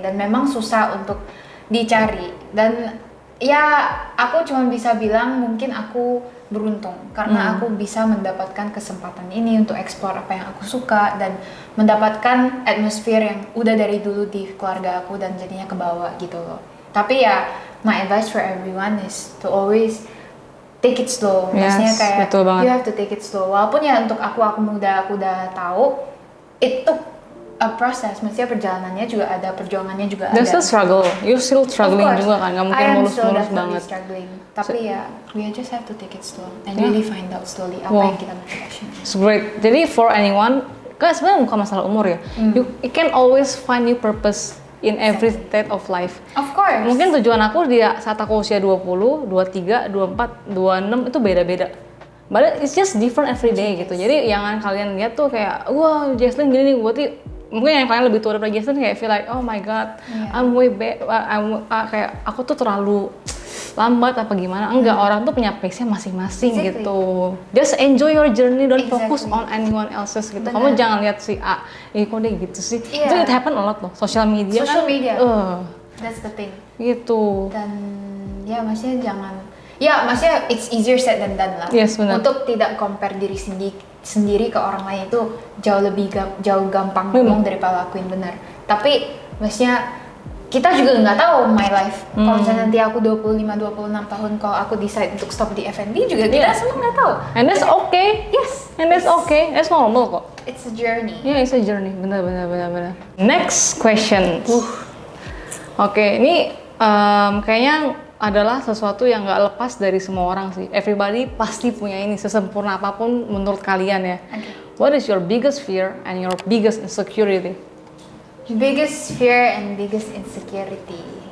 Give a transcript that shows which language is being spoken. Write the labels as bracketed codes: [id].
[id] Dan memang susah untuk dicari. Dan ya aku cuma bisa bilang mungkin aku beruntung karena aku bisa mendapatkan kesempatan ini untuk explore apa yang aku suka dan mendapatkan atmosfer yang udah dari dulu di keluarga aku dan jadinya ke bawah gitu loh. Tapi ya [en] my advice for everyone is to always take it slow. [id] Maksudnya kayak [en] you have to take it slow. [id] Walaupun ya untuk aku udah tahu [en] it took a process, [id] maksudnya perjalanannya juga ada, perjuangannya juga ada. [en] There's still struggle, you still struggling [id] juga kan, nggak mungkin mulus-mulus banget. [en] Struggling. [id] Tapi ya, [en] we just have to take it slow and really find out slowly [id] apa yang kita mau [en] passion. It's great. [id] Jadi [en] for anyone, [id] kan sebenarnya bukan masalah umur ya. [en] You can always find new purpose in every state of life. Of course. [id] Mungkin tujuan aku dia saat aku usia 20, 23, 24, 26 itu beda-beda. [en] But it's just different every day [id] gitu. Jadi jangan kalian lihat tuh kayak, wah Jesslyn gini nih, berarti mungkin yang kalian lebih tua daripada Jesslyn kayak [en] feel like, oh my god, I'm way back, [id] kayak aku tuh terlalu lambat apa gimana. Enggak, orang tuh punya pace-nya masing-masing gitu. [en] Just enjoy your journey, don't focus on anyone else's gitu. [id] Kamu jangan lihat si A, kok dia gitu sih. Itu [en] it happen a lot [id] loh, social media kan. [en] That's the thing. [id] Gitu. Dan ya maksudnya jangan, ya maksudnya [en] it's easier said than done [id] lah. [en] Yes, [id] benar. Untuk tidak compare diri sendiri ke orang lain itu jauh gampang ngomong daripada lakuin benar. Tapi maksudnya kita juga nggak tahu [en] my life. [id] Kalau misalnya nanti aku 25-26 tahun kalau aku decide untuk stop di F&B juga kita semua nggak tahu. [en] And that's okay. Yes. And that's okay. That's normal kok. It's a journey. Yeah, it's a journey. [id] Benar. [en] Next question. [id] Oke, ini kayaknya adalah sesuatu yang nggak lepas dari semua orang sih. Everybody pasti punya ini, sesempurna apapun menurut kalian ya. [en] What is your biggest fear and your biggest insecurity? Biggest fear and biggest insecurity?